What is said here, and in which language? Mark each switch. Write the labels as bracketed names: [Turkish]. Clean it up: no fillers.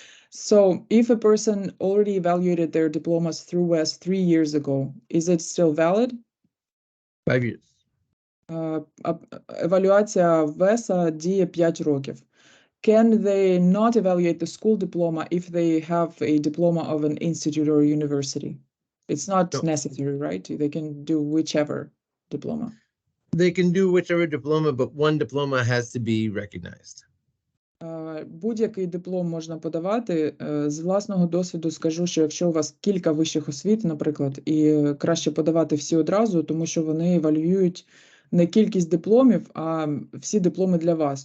[English] So, if a person already evaluated their diplomas through WES 3 years ago, is it still valid? 5 years. [Ukrainian] Евалюація ВЕСа діє 5 років. [English] Can they not evaluate the school diploma if they have a diploma of an institute or university? It's not necessary, right? They can do whichever diploma. They can do whichever diploma, but one diploma has to be recognized. [Ukrainian] Будь-який диплом можна подавати. З власного досвіду скажу, що якщо у вас кілька вищих освіт, наприклад, і краще подавати всі одразу, тому що вони евалююють не кількість дипломів, а всі дипломи для вас.